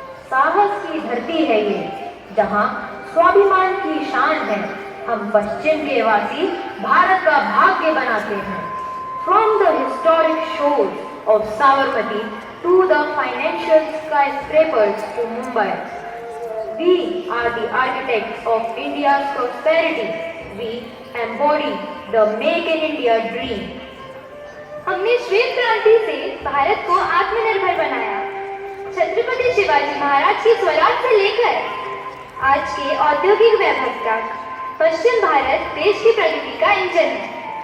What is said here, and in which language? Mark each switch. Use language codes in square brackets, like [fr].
[hi] साहस की धरती है ये, जहाँ स्वाभिमान की शान है। हम पश्चिम के वासी भारत का भाग्य बनाते हैं। [en] From the historic shores of Sabarmati to the financial skyscrapers to Mumbai. We are the architects of India's prosperity. We embody the Make in India dream. [hi] हमने श्वेत क्रांति से भारत को आत्मनिर्भर बनाया। छत्रपति शिवाजी महाराज की स्वराज से लेकर आज के औद्योगिक वैभव तक पश्चिम भारत देश की प्रगति का इंजन है।